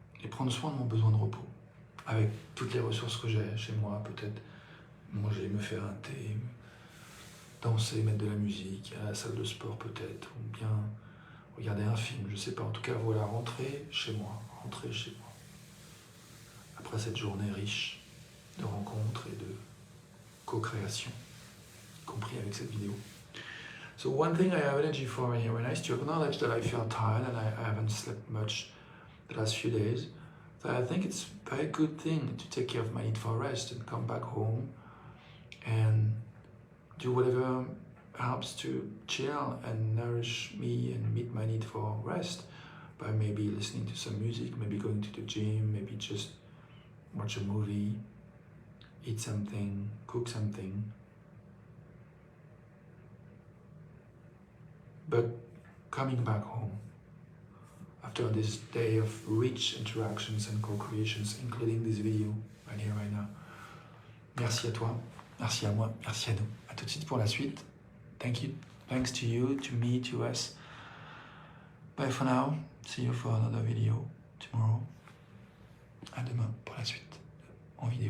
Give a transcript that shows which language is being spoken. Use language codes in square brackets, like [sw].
[fr] prendre soin de mon besoin de repos, avec toutes les ressources que j'ai chez moi, peut-être manger, me faire un thé, danser, mettre de la musique, à la salle de sport peut-être, ou bien regarder un film, je sais pas, en tout cas voilà, rentrer chez moi, après cette journée riche de rencontres et de co-création, y compris avec cette vidéo. [en] So one thing I have energy for here when I is to acknowledge that I feel tired and I haven't slept much the last few days. So I think it's a very good thing to take care of my need for rest and come back home and do whatever helps to chill and nourish me and meet my need for rest by maybe listening to some music, maybe going to the gym, maybe just watch a movie, eat something, cook something. But coming back home after this day of rich interactions and co-creations, including this video right here, right now. [fr] Merci à toi, merci à moi, merci à nous. À tout de suite pour la suite. [en] Thank you. Thanks to you, to me, to us. Bye for now. See you for another video tomorrow. [fr] À demain pour la suite en vidéo.